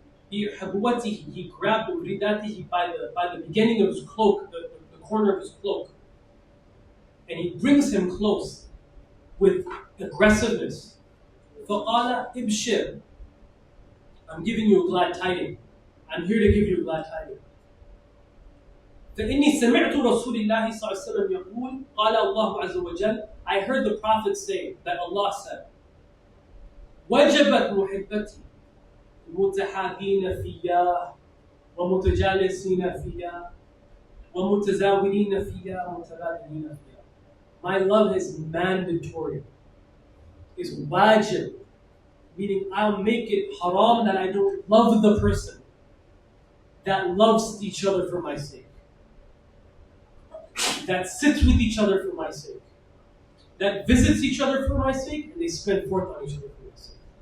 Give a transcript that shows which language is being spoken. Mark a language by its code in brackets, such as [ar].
[en] He grabbed him by the beginning of his cloak, the corner of his cloak. And he brings him close with aggressiveness. [ar] فَقَالَ إِبْشِرْ. [en] I'm giving you a glad tiding. I'm here to give you a glad tiding. [ar] فإني سمعت رسول الله صلى الله عليه وسلم يقول قال الله عز وجل. [en] I heard the Prophet say that Allah said, [ar] وجبت محبتي متحابين فيا ومتجالسين فيا ومتزاورين فيا ومتبادلين فيا. [en] My love is mandatory. It's wajib. Meaning I'll make it haram that I don't love the person that loves each other for my sake. That sits with each other for my sake. That visits each other for my sake, and they spend forth on each other for my sake.